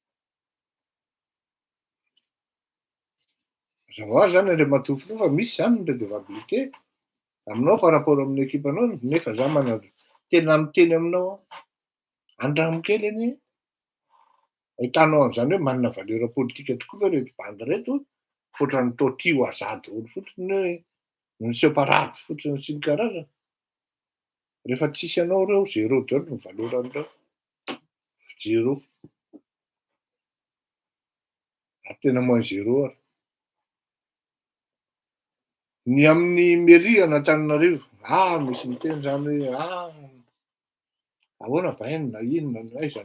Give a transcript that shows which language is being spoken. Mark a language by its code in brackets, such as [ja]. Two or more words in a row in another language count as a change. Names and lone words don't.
[mg] Mazava hoazy zany indray matoa fotoa fa misy zany ny redevabilité aminao [fr] par rapport [mg] amin'ny ekipanao nefa za tena miteny aminao andramo kely anie. Ahitanao an'izany hoe manana [fr] valeur politique [mg] tokoa ve reto bandy reto fa ohatrany toa tia ho azady olo fotsiny hoe [fr] ne sont pas rares [mg] fotsiny sy ny karazany. Rehefa tsisy anao reo zéro daholo ny valeurandreo. Zéro. Ary tena [fr] moins zéro [mg] ary. Ny amin'ny mairie an'Antananarivo misy miteny zany hoe ahoana bainina inona aiza